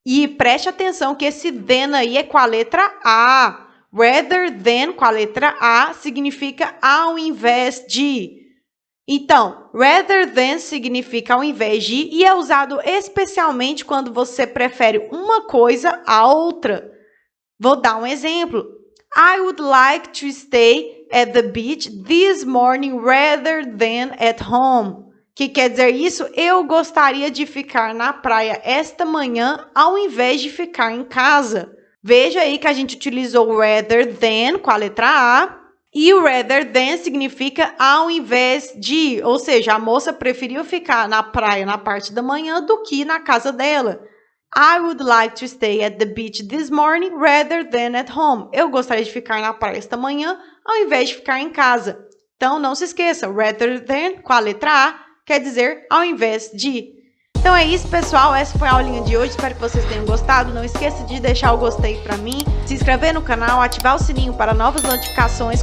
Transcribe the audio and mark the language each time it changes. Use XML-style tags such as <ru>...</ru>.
<pt>E preste atenção que esse than aí é com a letra A. Rather than com a letra A significa ao invés de. Então, rather than significa ao invés de e é usado especialmente quando você prefere uma coisa à outra. Vou dar um exemplo.</pt> <en>I would like to stay at the beach this morning rather than at home.</en> <pt>Que quer dizer isso? Eu gostaria de ficar na praia esta manhã ao invés de ficar em casa. Veja aí que a gente utilizou o rather than com a letra A. E o rather than significa ao invés de. Ou seja, a moça preferiu ficar na praia na parte da manhã do que na casa dela.</pt> <en>I would like to stay at the beach this morning rather than at home.</en> <pt>Eu gostaria de ficar na praia esta manhã ao invés de ficar em casa. Então, não se esqueça, rather than com a letra A quer dizer ao invés de. Então é isso, pessoal. Essa foi a aulinha de hoje. Espero que vocês tenham gostado. Não esqueça de deixar o gostei para mim, se inscrever no canal, ativar o sininho para novas notificações.</pt>